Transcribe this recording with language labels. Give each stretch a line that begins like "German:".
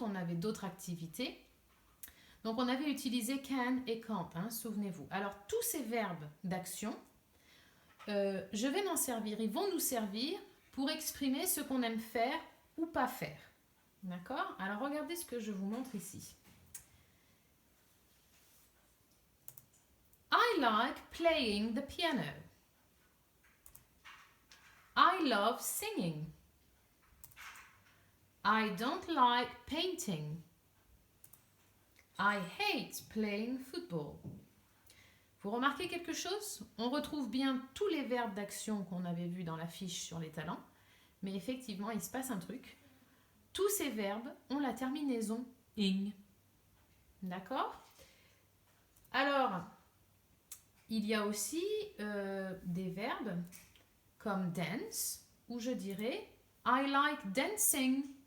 French: On avait d'autres activités. Donc on avait utilisé can et can't, hein, souvenez-vous. Alors tous ces verbes d'action, je vais m'en servir, ils vont nous servir pour exprimer ce qu'on aime faire ou pas faire. D'accord? Alors regardez ce que je vous montre ici.
English: I like playing the piano. I love singing. I don't like painting. I hate playing football.
French: Vous remarquez quelque chose? On retrouve bien tous les verbes d'action qu'on avait vus dans la fiche sur les talents, mais effectivement, il se passe un truc. Tous ces verbes ont la terminaison ing. D'accord? Alors, il y a aussi des verbes comme dance, où je dirais I like dancing.